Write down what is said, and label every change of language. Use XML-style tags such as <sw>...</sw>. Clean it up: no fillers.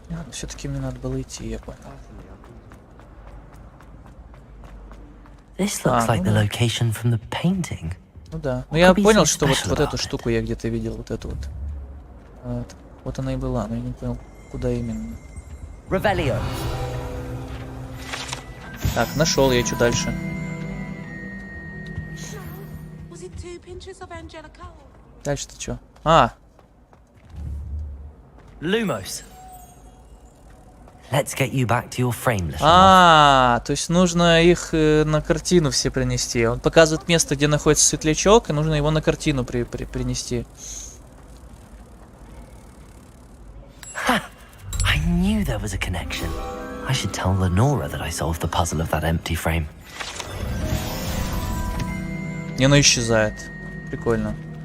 <ru>Все-таки мне надо было идти, я понял.</ru> <en>This looks like the location from the painting.</en> <ru>Ну да. Ну я понял, что вот эту штуку я где-то видел, вот эту вот. Вот она и была, но я не понял, куда именно.</ru> <en>Revelio.</en> <ru>Так, нашел я, что дальше? Дальше-то что?</ru> <en>Lumos. Let's get you back to your frame,</en> <ru>то есть нужно их на картину все принести. Он показывает место, где находится светлячок, и нужно его на картину принести.</ru> <en>I knew there was a connection. I should tell Lenora that I solved the puzzle of that empty frame.</en> <ru>И оно исчезает. Прикольно.</ru>